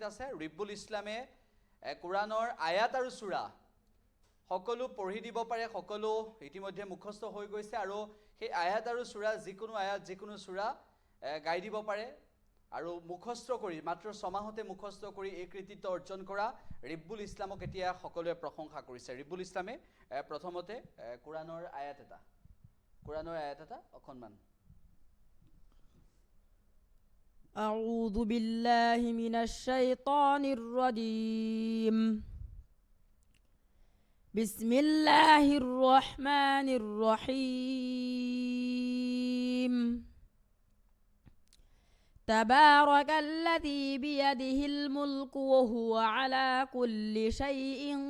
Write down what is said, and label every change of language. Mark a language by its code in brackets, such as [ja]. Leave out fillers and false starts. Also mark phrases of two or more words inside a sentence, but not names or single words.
[as] আছে ৰিব্বুল ইছলামে কোৰাণৰ আয়াত আৰু সূৰা সকলো পঢ়ি দিব পাৰে সকলো ইতিমধ্যে মুখস্থ হৈ গৈছে আৰু সেই আয়াত আৰু সূৰা যিকোনো আয়াত যিকোনো সূৰা গাই দিব পাৰে আৰু মুখস্থ কৰি মাত্ৰ 6 মাহতে মুখস্থ কৰি এই কৃতিত্ব অৰ্জন কৰা ৰিব্বুল ইছলামক এতিয়া সকলোৱে প্ৰশংসা কৰিছে ৰিব্বুল ইছলামে প্ৰথমতে কোৰাণৰ আয়াত এটা অকণমান [ar] أعوذ بالله من الشيطان الرجيم بسم الله الرحمن الرحيم تبارك الذي بيده الملك وهو على كل شيء